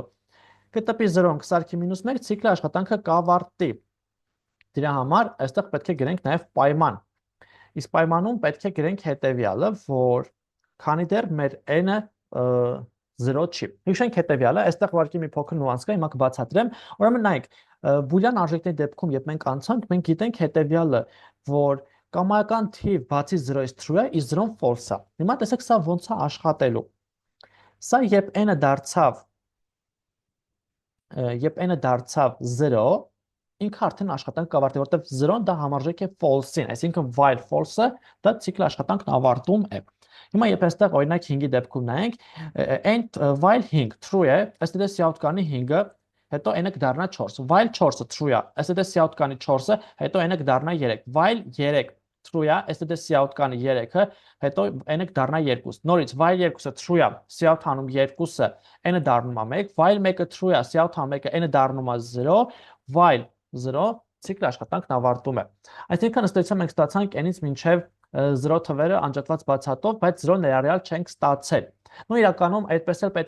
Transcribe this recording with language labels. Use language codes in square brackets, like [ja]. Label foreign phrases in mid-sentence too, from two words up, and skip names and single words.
[hy] Կտպի 0-ն կսարքի -1, ցիկլի աշխատանքը կավարտի։ Դրա համար այստեղ պետք է գրենք նաեւ պայման։ Իսկ պայմանում պետք է գրենք հետեւյալը, որ քանի դեռ մեր n-ը 0 չի։ Հիշենք հետևյալը, այստեղ ուղղակի մի փոքր նյուանս կա, հիմա կբացատրեմ։ Ուրեմն նայեք, բուլյան արժեքների դեպքում, երբ մենք անցանք, մենք գիտենք հետևյալը, որ կամայական թիվ բացի 0-ից true է, իսկ 0-ն false է։ Հիմա տեսեք սա ոնց է աշխատելու։ Սա երբ n-ը դարձավ 0, ինքը արդեն աշխատանք կավարտի, որտեղ 0-ն դա համարժեք է false-ին, այսինքն while false-ը դա ցիկլի աշխատանքն ավարտում է։ Հիմա երբ այստեղ օրինակ 5-ի դեպքում նայենք, while 5 true է, std cout կանի 5-ը, հետո n-ը կդառնա 4, while 4-ը true է, std cout կանի 4-ը, հետո n-ը կդառնա 3, while 3 true է, std cout կանի 3-ը, հետո n-ը կդառնա 2, նորից while 2-ը true է, cout անում 2-ը, n-ը դառնում է 1, while 1-ը true է, cout անում 1-ը, n-ը դառնում է 0, while 0 ցիկլի աշխատանքն ավարտում է։ Այսինքն ըստ էության մենք ստացանք n-ից մինչև 0 թվերը անջատված բացատով, բայց 0 ներառյալ չենք ստացել։ Իրականում այդպես էլ պետք